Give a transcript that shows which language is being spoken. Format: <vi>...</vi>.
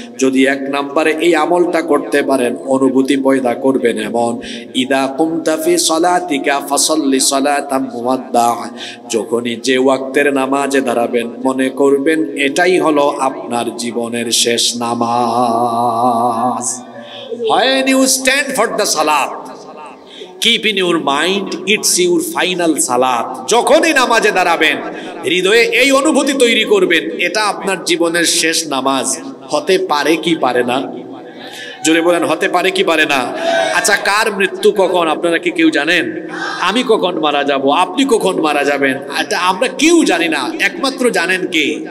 <bn>যদি 1 নম্বরে এই আমলটা করতে পারেন অনুভূতি পয়দা করবেন এমন</bn> <ar>ইদা কুমতা ফি সলাতিকা ফাসাল্লি সালাতাম মুওয়াদ্দা,</ar> <bn>যখনই যে ওয়াক্তের নামাজে দাঁড়াবেন মনে করবেন এটাই হলো আপনার জীবনের শেষ নামাজ।</bn> <en>When you stand for the salat, keep in your mind it's your final salat.</en> <bn>যখনই নামাজে দাঁড়াবেন হৃদয়ে এই অনুভূতি তৈরি করবেন এটা আপনার জীবনের শেষ নামাজ। হতে পারে কি পারে না? জোরে বলেন, হতে পারে কি পারে না? আচ্ছা, কার মৃত্যু কখন আপনারা কি কেউ জানেন? আমি কখন মারা যাব, আপনি কখন মারা যাবেন, এটা আমরা কেউ জানি না, একমাত্র জানেন কে?</bn>